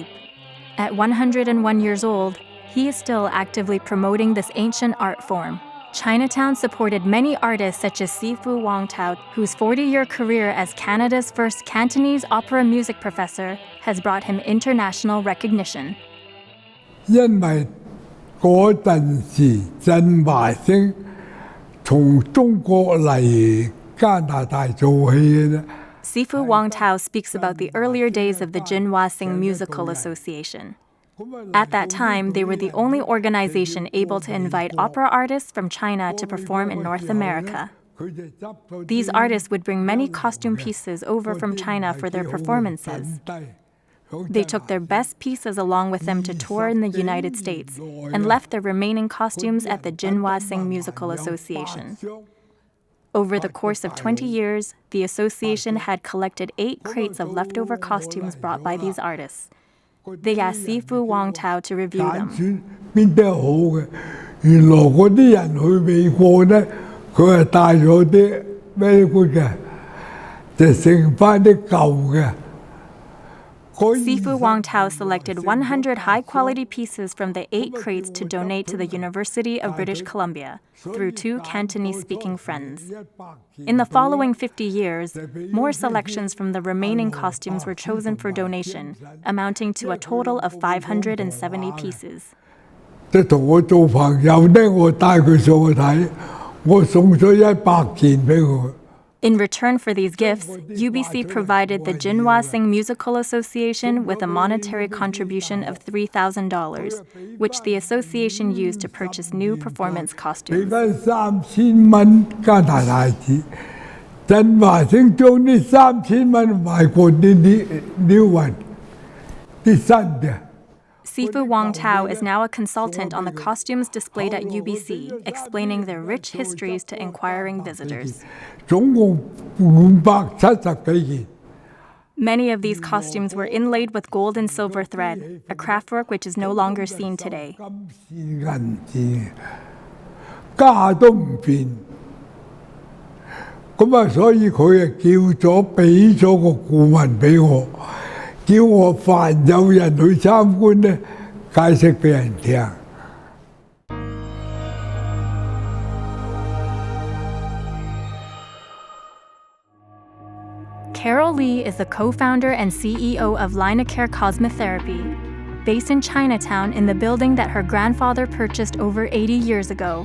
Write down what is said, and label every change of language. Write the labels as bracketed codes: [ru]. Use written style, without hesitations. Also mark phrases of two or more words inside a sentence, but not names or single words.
[en] At 101 years old, he is still actively promoting this ancient art form. Chinatown supported many artists such as Sifu Wangtao, whose 40-year career as Canada's first Cantonese opera music professor has brought him international recognition. [yue] 因為嗰陣時振華星從中國嚟加拿大做戲嘅啫。 [en] Sifu Wangtao speaks about the earlier days of the Jinhua Sing Musical Association. At that time, they were the only organization able to invite opera artists from China to perform in North America. These artists would bring many costume pieces over from China for their performances. They took their best pieces along with them to tour in the United States and left their remaining costumes at the Jinhua Sing Musical Association. Over the course of 20 years, the association had collected 8 crates of leftover costumes brought by these artists. They asked Sifu Wangtao to review them. [yue] 邊啲好嘅？原來嗰啲人去美國咧，佢係帶咗啲咩嘅，就剩翻啲舊嘅。 [en] Sifu Wang Tao selected 100 high-quality pieces from the 8 crates to donate to the University of British Columbia through 2 Cantonese-speaking friends. In the following 50 years, more selections from the remaining costumes were chosen for donation, amounting to a total of 570 pieces. [yue] 即同我做朋友呢，我帶佢上去睇，我送咗100件俾佢。 [en] In return for these gifts, UBC provided the Jinhua Sing Musical Association with a monetary contribution of $3,000, which the association used to purchase new performance [yue] 俾 [en] costumes. [yue] 翻3000蚊加拿大紙，振華星將呢3000蚊買過啲 [en] new one， [yue] 啲新嘅。 [en] Sifu Wang Tao is now a consultant on the costumes displayed at UBC, explaining their rich histories to inquiring visitors. [yue] 總共570幾件。 [en] Many of these costumes were inlaid with gold and silver thread, a craftwork which is no longer seen today. [yue] 金絲銀字，價都唔變。咁啊，所以佢啊俾咗個顧問俾我，叫我凡有人去參觀呢，解釋俾人聽。 [en] Carol Lee is the co-founder and CEO of Linacare Cosmetherapy, based in Chinatown in the building that her grandfather purchased over 80 years ago.